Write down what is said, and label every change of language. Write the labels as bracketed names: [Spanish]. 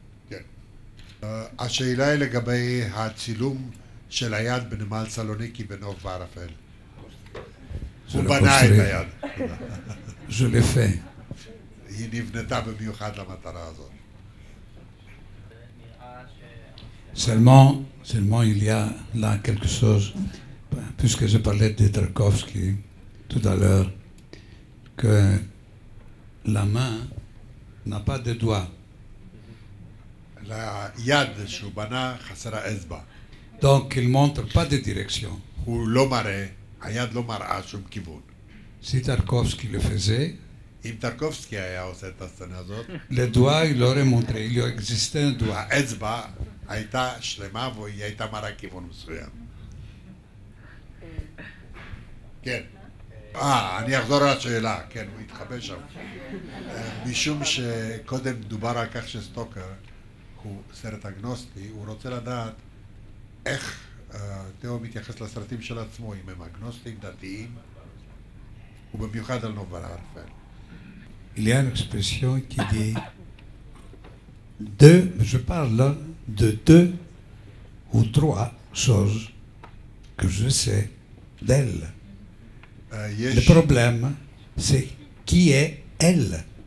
[Hebrew] כן. השאלה היא לגבי הצילום של היד בנמל סלוניקי בנוף בערפל. הוא בנה את היד. [French] Je l'ai fait. [Hebrew] היא נבנתה במיוחד למטרה הזאת. [French] Seulement, il y a là quelque chose, puisque je parlais de Tarkovsky tout à l'heure, que la main n'a pas de doigts. [Hebrew] ליד שהוא בנה חסרה אצבע. [French] Donc, il ne montre pas de direction. [Hebrew] הוא לא מראה, היד לא מראה שום כיוון. [French] Si Tarkovsky le faisait, [Hebrew] אם טרקובסקי היה עושה את הסצנה הזאת, [French] le doigt, il aurait montré, il existait un doigt. [Hebrew] האצבע הייתה שלמה והיא הייתה מראה כיוון מסוים. כן. אני אחזור על השאלה, כן, הוא התחבא שם. משום שקודם דובר על כך שסטוקר הוא סרט אגנוסטי, הוא רוצה לדעת איך תאו מתייחס לסרטים של עצמו, אם הם אגנוסטיים, דתיים, ובמיוחד על נוף בערפל. [French] Il y a une expression qui dit je parle là de 2 ou 3 choses que je sais d'elle. Le problème, c'est qui est elle.